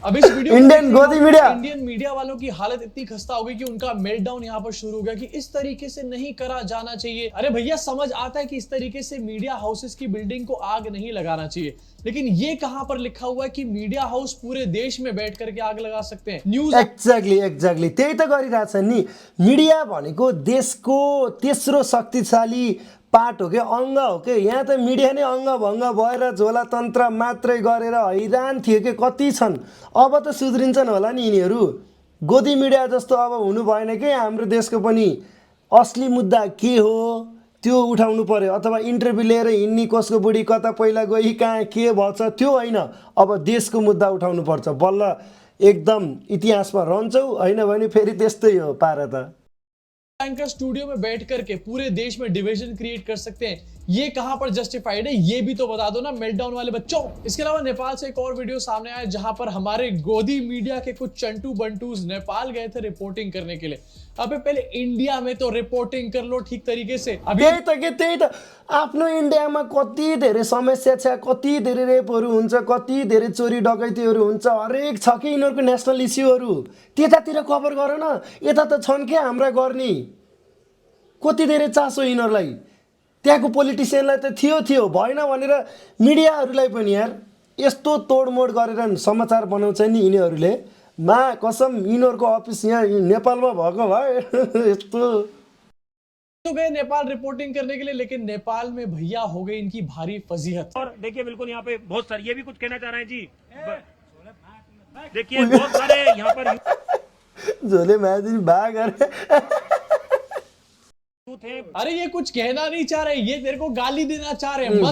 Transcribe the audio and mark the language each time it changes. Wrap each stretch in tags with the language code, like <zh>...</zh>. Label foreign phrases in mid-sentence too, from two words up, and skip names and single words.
<hi>अब इस वीडियो इंडियन मीडिया वालों की हालत इतनी खस्ता हो गई कि उनका मेल्टडाउन यहाँ पर शुरू हो गया कि इस तरीके से नहीं करा जाना चाहिए। अरे भैया समझ आता है कि इस तरीके से</hi> <en>media houses</en> <hi>की बिल्डिंग को आग नहीं लगाना चाहिए, लेकिन ये कहां पर लिखा हुआ है कि</hi> <en>media house</en> <hi>पूरे देश में बैठ करके आग लगा सकते हैं? न्यूज</hi> <ne>एक्ज्याक्टली त्यही त गरिरहेछन् नि। मिडिया भनेको देशको तेस्रो शक्तिशाली पार्ट हो के, अङ्ग हो के। यहाँ त मिडिया नै अङ्गभङ्ग भएर झोला तन्त्र मात्रै गरेर हैरान थियो कि कति छन्। अब त सुध्रिन्छन् होला नि यिनीहरू। गोदी मिडिया जस्तो अब हुनु भएन कि हाम्रो देशको पनि असली मुद्दा के हो त्यो उठाउनु पर्यो, अथवा इन्टरभ्यू लिएर हिँड्ने कसको बुढी कता पहिला गई कहाँ के भन्छ त्यो होइन। अब देशको मुद्दा उठाउनु पर्छ, बल्ल एकदम इतिहासमा रहन्छौ, होइन भने फेरि त्यस्तै हो पारा त।</ne> <hi>एंकर स्टूडियो में बैठ करके पूरे देश में</hi> <en>division create</en> <hi>कर सकते हैं, ये कहां पर जस्टिफाइड है? ये भी तो बता दो ना मेल्टडाउन वाले बच्चों। इसके अलावा नेपाल से एक और वीडियो सामने आया जहां पर हमारे गोदी मीडिया के कुछ चंटू बंटूज नेपाल गए थे रिपोर्टिंग करने के लिए। अबे पहले इंडिया में तो रिपोर्टिंग कर लो ठीक तरीके से। अभी</hi> <ne>त्यही त आफ्नो इन्डियामा कति धेरै समस्या छ, कति धेरै रेपहरू हुन्छ, कति धेरै चोरी डकैतीहरू हुन्छ, हरेक छ कि यिनीहरूको नेसनल इस्युहरू। त्यतातिर कभर गर न, यता त छन् के हाम्रा गर्ने। कति धेरै चासो यिनीहरूलाई, त्यहाँको पोलिटिसियनलाई त थियो भएन भनेर मिडियाहरूलाई पनि यार यस्तो तोडमोड गरेर समाचार बनाउँछ नि यिनीहरूले। मा कसम यिनीहरूको अफिस यहाँ नेपालमा भएको भए यस्तो</ne> <hi>तो गए नेपाल रिपोर्टिंग करने के लिए, लेकिन नेपाल में भैया हो गई इनकी भारी फजीहत। और देखिए बिल्कुल यहाँ पे बहुत सारे ये भी कुछ कहना चाह रहे हैं जी। देखिए बहुत सारे यहाँ पर झोले मैजिन भाग अरे ये कुछ कहना नहीं चाह रहे, ये तेरे को गाली देना चाह रहे हैं।</hi>